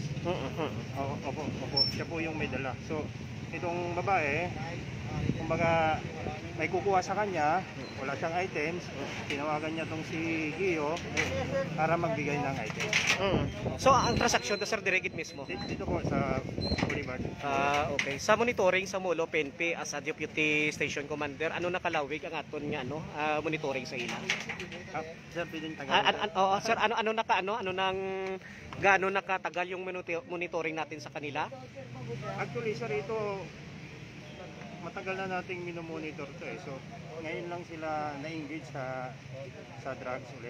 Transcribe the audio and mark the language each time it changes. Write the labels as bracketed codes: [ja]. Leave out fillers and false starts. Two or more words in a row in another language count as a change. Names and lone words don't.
[tl] Opo, siya po yung may dala. So itong babae, kumbaga may kukuha sa kanya, wala siyang items, tinawagan niya tong si Gio para magbigay ng items. So, ang transaksyon to, sir, dirigid mismo? Dito po sa Boulevard. [hil] Okay. Sa monitoring sa Molo, PNP, [en] as a Deputy Station Commander, [hil] ano nakalawig ang aton nga monitoring sa ila? [tl] Sir, pwedeng Sir, ano nang gaano nakatagal yung monitoring natin sa kanila? Actually, sir, ito matagal na nating minomonitor to eh. So, ngayon lang sila na-engage sa drugs ulit.